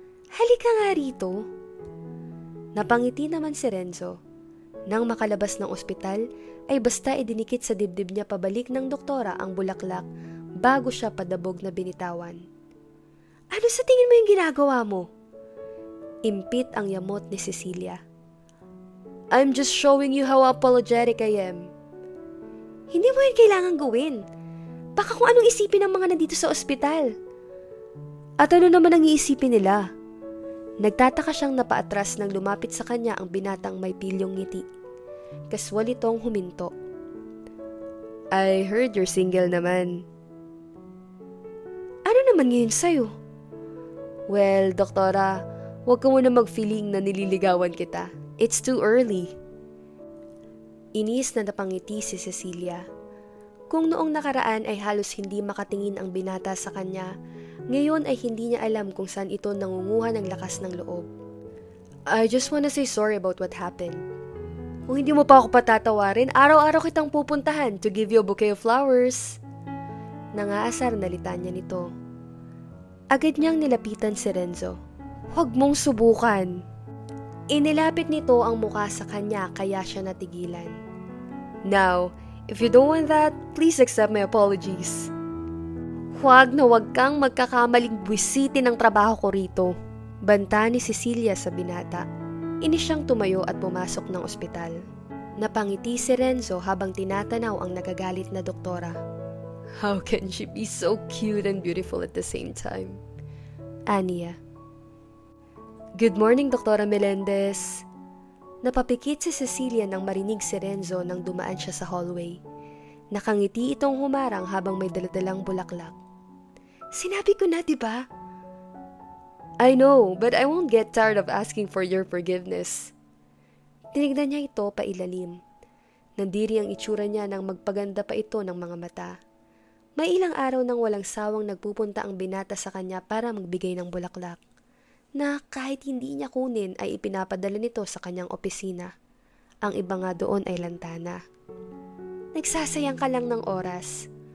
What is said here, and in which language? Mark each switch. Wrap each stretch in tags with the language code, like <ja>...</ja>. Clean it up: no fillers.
<tl>Halika nga rito. Napangiti naman si Renzo. Nang makalabas ng ospital ay basta idinikit sa dibdib niya pabalik ng doktora ang bulaklak bago siya padabog na binitawan. Ano sa tingin mo yung ginagawa mo? Impit ang yamot ni Cecilia.</tl> <en>I'm just showing you how apologetic I am.</en> <tl>Hindi mo yan kailangan gawin. Baka kung anong isipin ng mga nandito sa ospital. At ano naman ang iisipin nila? Nagtataka siyang napaatras nang lumapit sa kanya ang binatang may pilyong ngiti. Kaswal itong huminto.</tl> <en>I heard you're single</en> <tl>naman. Ano naman ngayon sa'yo? Well, doktora, huwag ka muna mag-feeling na nililigawan kita.</tl> <en>It's too early.</en> <tl>Inis na napangiti si Cecilia. Kung noong nakaraan ay halos hindi makatingin ang binata sa kanya, ngayon ay hindi niya alam kung saan ito nangunguha ng lakas ng loob.</tl> <en>I just wanna say sorry about what happened.</en> <tl>Kung hindi mo pa ako patatawarin, araw-araw kitang pupuntahan</tl> <en>to give you a bouquet of flowers.</en> <tl>Nangaasar na litanya nito. Agad niyang nilapitan si Renzo. Huwag mong subukan. Inilapit nito ang muka sa kanya kaya siya natigilan.</tl> <en>Now, if you don't want that, please accept my apologies.</en> <tl>Huwag na huwag kang magkakamaling buwisitin ng trabaho ko rito. Banta ni Cecilia sa binata. Inis siyang tumayo at pumasok ng ospital. Napangiti si Renzo habang tinatanaw ang nagagalit na doktora.</tl> <en>How can she be so cute and beautiful at the same time? Ania. Good morning, Doktora Melendez.</en> <tl>Napapikit si Cecilia nang marinig si Renzo nang dumaan siya sa hallway. Nakangiti itong humarang habang may daladalang bulaklak. Sinabi ko na, di ba?</tl> <en>I know, but I won't get tired of asking for your forgiveness.</en> <tl>Tinignan niya ito pailalim. Nandiri ang itsura niya nang magpaganda pa ito ng mga mata. May ilang araw nang walang sawang nagpupunta ang binata sa kanya para magbigay ng bulaklak, na kahit hindi niya kunin ay ipinapadala nito sa kanyang opisina. Ang iba nga doon ay lantana. Nagsasayang ka lang ng oras.</tl>